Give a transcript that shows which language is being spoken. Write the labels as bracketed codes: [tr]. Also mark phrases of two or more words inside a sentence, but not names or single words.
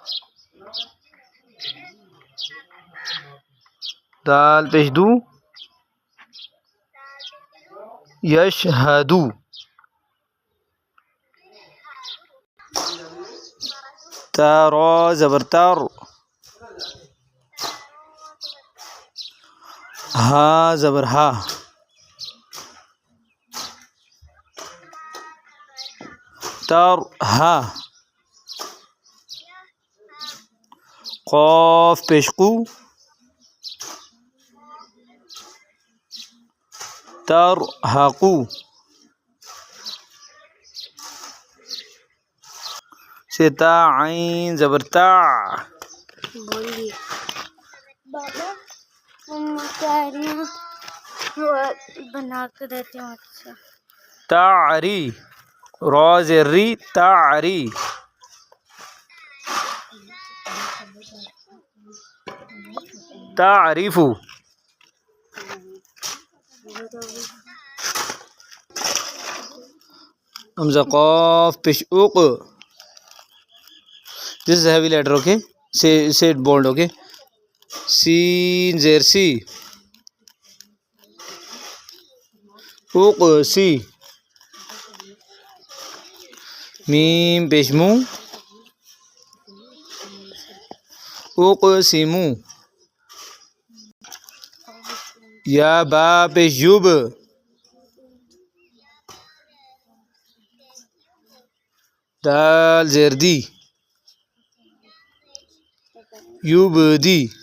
[hi] दाल पेश दू, यश हदू, तारा ज़बर तार, हा ज़बर हा, तार हा, क़ाफ पेश कू, तरहक़ू, सिता आइन ज़बर ता, बोलिए बाबा, हम शायरियाँ बना कर देते हैं। अच्छा, तारी, रा ज़री तारी, तारीफ़ू, हमज़ा क़ाफ पेश उक़, [en] this is a heavy letter, okay, say it bold, okay, [hi] सीन ज़ेर सी, उक़ सी, मीम पेश मू, उक़ सीमू, या बा पेश युब, दाल ज़ेर दी, युबदी,